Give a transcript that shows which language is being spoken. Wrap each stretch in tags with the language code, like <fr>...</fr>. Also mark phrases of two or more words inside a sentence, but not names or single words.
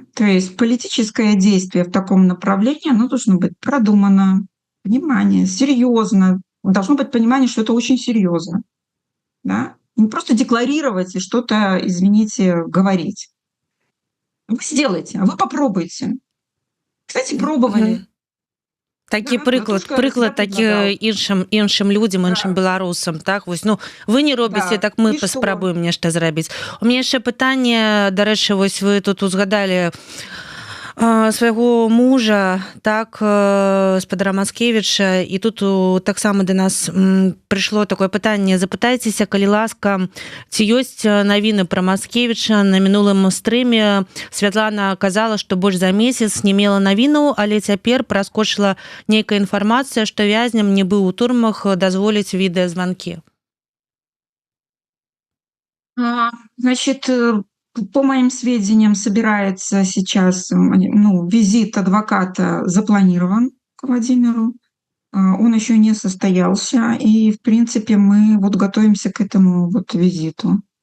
<ru>То есть политическое действие в таком направлении, оно должно быть продумано, внимание, серьезно. Должно быть понимание, что это очень серьезно. Да? Не просто декларировать и что-то, извините, говорить. Вы сделайте, а вы попробуйте. Кстати, пробовали.</ru> <be>Такі прыклад такі іншым людзям, іншым беларусам, так вось, вы не робіце, так мы паспрабуем нешта зрабіць. У мяне яшчэ пытанне, дарэчы, вось вы тут узгадалі свайго мужа, так, спадара Мацкевіча, і тут таксама да нас прыйшло такое пытанне: запытайцеся, калі ласка, ці ёсць навіны пра Мацкевіча. На мінулым стрыме Святлана казала, што больш за месяц не мела навінаў, але цяпер праскочыла нейкая інфармацыя, што вязням не быў у турмах дазволіць відэазванкі.</be> <ru>Значит, по моим сведениям, собирается сейчас, визит адвоката запланирован к Владимиру. Он еще не состоялся, и, в принципе, мы готовимся к этому визиту.</ru>